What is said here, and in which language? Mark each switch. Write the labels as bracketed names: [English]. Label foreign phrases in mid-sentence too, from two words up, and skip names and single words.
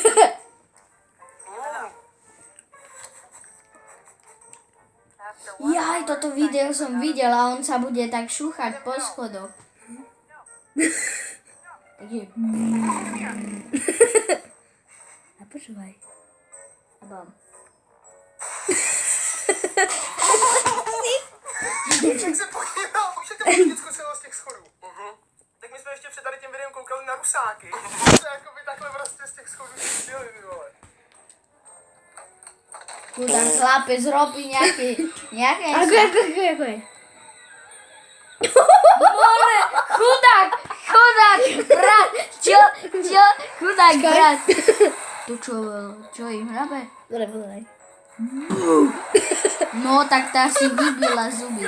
[Slovak] Jaj, toto video som videl a on sa bude tak šúchať po schodoch. Takže... A počúvaj. A bom. [Czech] Však se podíval, už je to děcko celo z těch schodů. Tak my jsme ještě před tady tím videem koukali na rusáky. To jakoby takhle prostě z těch schodů šli, ty vole. [Slovak] Chudák chlapec robí nejaké... Ako je? More, chudák, brat, čo, chudák, brat. Tu čo im hrabe? Dobre. No, tak tá si vybila zuby.